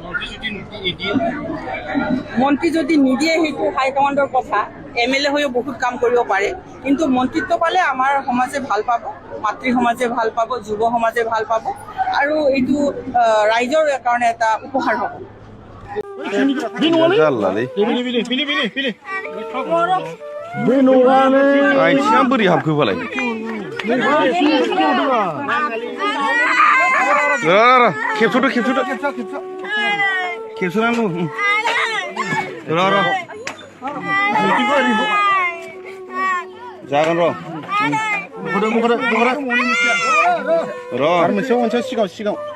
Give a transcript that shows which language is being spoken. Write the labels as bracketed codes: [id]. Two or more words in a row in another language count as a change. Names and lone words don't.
[as] মন্ত্ৰী যদি নিদিয়ে সেইটো হাইকমাণ্ডৰ কথা। MLA হৈও বহুত কাম কৰিব পাৰে, কিন্তু মন্ত্ৰীত্ব পালে আমাৰ সমাজে ভাল পাব, মাতৃ সমাজে ভাল পাব, যুৱ সমাজে ভাল পাব আৰু এইটো ৰাইজৰ কাৰণে এটা উপহাৰ হ'ব। [brx] बोरै हाबखोबालाय खेबस'नांगौ जागोन मोनसे सिगाङाव